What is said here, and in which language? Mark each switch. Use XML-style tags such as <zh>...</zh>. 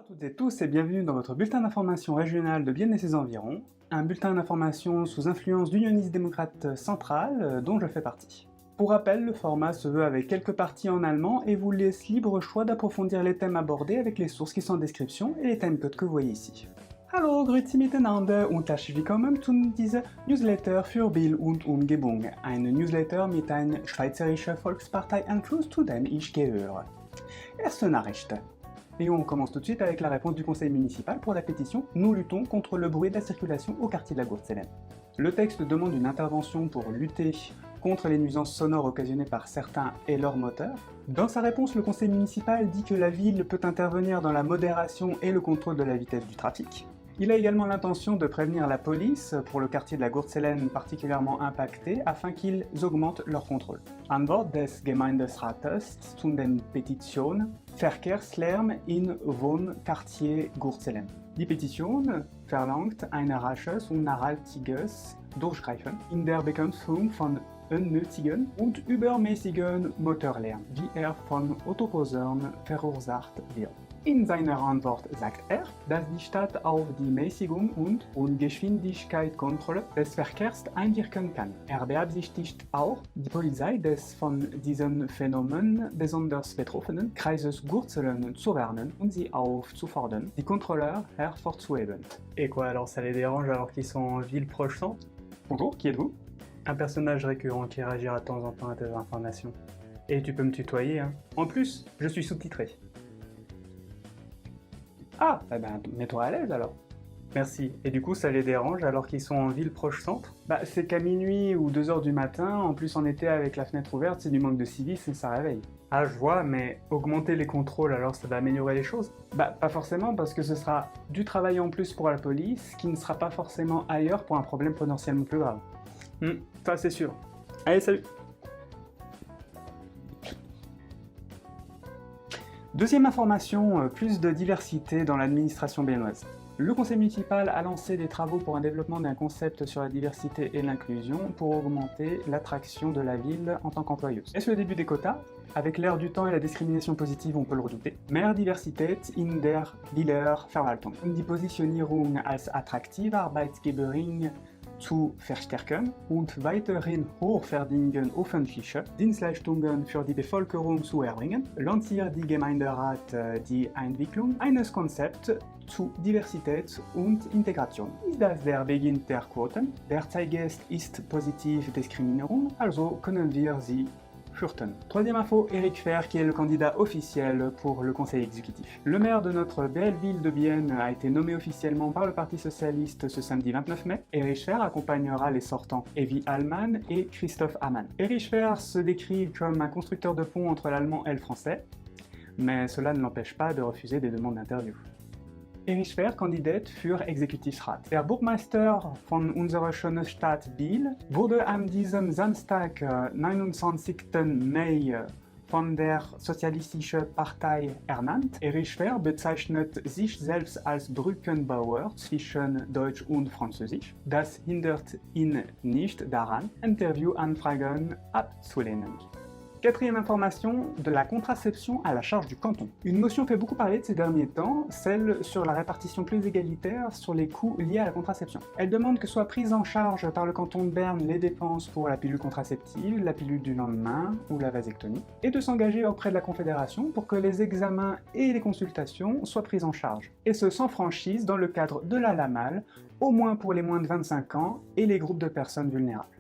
<fr>toutes et tous et bienvenue dans votre bulletin d'information régional de Bienne et ses environs, un bulletin d'information sous influence d'Unionisme démocrate centrale dont je fais partie. Pour rappel, le format se veut avec quelques parties en allemand et vous laisse libre choix d'approfondir les thèmes abordés avec les sources qui sont en description et les timecodes que vous voyez ici.</fr> <de>Hallo, grüezi miteinander und herzlich willkommen zu dieser Newsletter für Biel und Umgebung, eine Newsletter mit einer schweizerischen Volkspartei-Einfluss, zu dem ich gehöre. Erste Nachricht.</de> <fr>Et on commence tout de suite avec la réponse du conseil municipal pour la pétition « Nous luttons contre le bruit de la circulation au quartier de la Gurtzellen ». Le texte demande une intervention pour lutter contre les nuisances sonores occasionnées par certains et leurs moteurs. Dans sa réponse, le conseil municipal dit que la ville peut intervenir dans la modération et le contrôle de la vitesse du trafic. Il a également l'intention de prévenir la police pour le quartier de la Gurtzellen particulièrement impacté afin qu'ils augmentent leur contrôle.</fr> <de>Antwort des Gemeinderates zu den Petition Verkehrslärm in Wohnquartier Gurtzellen. Die Petition verlangt ein rasches und nachhaltiges Durchgreifen in der Bekämpfung von unnötigen und übermäßigen Motorlärm, wie von Autoposern verursacht wird. In seiner Antwort sagt dass die Stadt auf die Mäßigung und Geschwindigkeitskontrolle des Verkehrs einwirken kann. Beabsichtigt auch, die Polizei des von diesen Phänomenen besonders betroffenen Kreises Gurtzellen zu warnen und sie aufzufordern, die Contrôleurs hervorzuheben.</de> <fr>Et quoi, alors ça les dérange alors qu'ils sont en ville proche centre? Bonjour, qui êtes-vous? Un personnage récurrent qui réagira de temps en temps à tes informations. Et tu peux me tutoyer, hein. En plus, je suis sous-titré. Ah, eh ben, mets-toi à l'aise alors. Merci. Et du coup, ça les dérange alors qu'ils sont en ville proche centre? Bah, c'est qu'à minuit ou 2 h du matin, en plus en été avec la fenêtre ouverte, c'est du manque de civisme et ça réveille. Ah, je vois, mais augmenter les contrôles alors ça va améliorer les choses? Bah, pas forcément parce que ce sera du travail en plus pour la police qui ne sera pas forcément ailleurs pour un problème potentiellement plus grave. Ça c'est sûr. Allez, salut! Deuxième information, plus de diversité dans l'administration biennoise. Le conseil municipal a lancé des travaux pour un développement d'un concept sur la diversité et l'inclusion pour augmenter l'attraction de la ville en tant qu'employeuse. Est-ce le début des quotas? Avec l'ère du temps et la discrimination positive, on peut le redouter.</fr> <de>Mehr Diversität in der Wieler Verwaltung. Um die Positionierung als attraktive Arbeitgeberin zu verstärken und weiterhin hochwertige öffentliche Dienstleistungen für die Bevölkerung zu erbringen, lanciert die Gemeinderat die Entwicklung eines Konzepts zu Diversität und Integration. Ist das der Beginn der Quoten? Derzeit ist positive Diskriminierung, also können wir sie fürchten.</de> <fr>Troisième info, Éric Fehr qui est le candidat officiel pour le conseil exécutif. Le maire de notre belle ville de Bienne a été nommé officiellement par le Parti socialiste ce samedi 29 mai. Éric Fehr accompagnera les sortants Evi Allmann et Christophe Hamann. Éric Fehr se décrit comme un constructeur de ponts entre l'allemand et le français, mais cela ne l'empêche pas de refuser des demandes d'interview.</fr> <de>Erich Fehr kandidiert für Exekutivrat. Der Burgmeister von unserer schönen Stadt Biel wurde an diesem Samstag, 29. Mai, von der Sozialistischen Partei ernannt. Erich Fehr bezeichnet sich selbst als Brückenbauer zwischen Deutsch und Französisch. Das hindert ihn nicht daran, Interviewanfragen abzulehnen.</de> <fr>Quatrième information, de la contraception à la charge du canton. Une motion fait beaucoup parler de ces derniers temps, celle sur la répartition plus égalitaire sur les coûts liés à la contraception. Elle demande que soient prises en charge par le canton de Berne les dépenses pour la pilule contraceptive, la pilule du lendemain ou la vasectomie, et de s'engager auprès de la Confédération pour que les examens et les consultations soient pris en charge, et ce sans franchise dans le cadre de la LAMAL, au moins pour les moins de 25 ans et les groupes de personnes vulnérables.</fr>